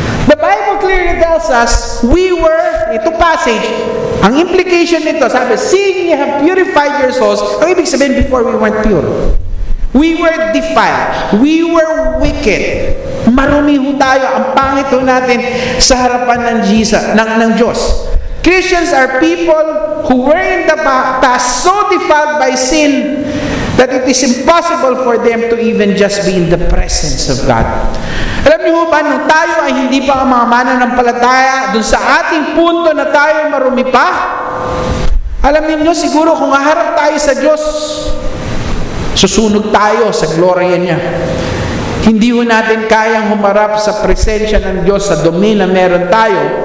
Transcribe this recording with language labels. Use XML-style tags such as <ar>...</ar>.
<en>The Bible clearly tells us,</en> <tl>ito passage, ang implication nito, sabi,</tl> <en>seeing ye have purified your souls,</en> <tl>ang ibig sabihin,</tl> <en>before we weren't pure. We were defiled. We were wicked.</en> <tl>Marumi ho tayo. Ang pangit ho natin sa harapan ng Diyos.</tl> <en>Christians are people who were in the past so defiled by sin that it is impossible for them to even just be in the presence of God.</en> <tl>Alam niyo ba, nung tayo ay hindi pa ang mga mananampalataya, dun sa ating punto na tayo marumi pa, alam niyo siguro kung haharap tayo sa Diyos, susunog tayo sa gloria niya. Hindi ho natin kayang humarap sa presensya ng Diyos sa domain na meron tayo.</tl>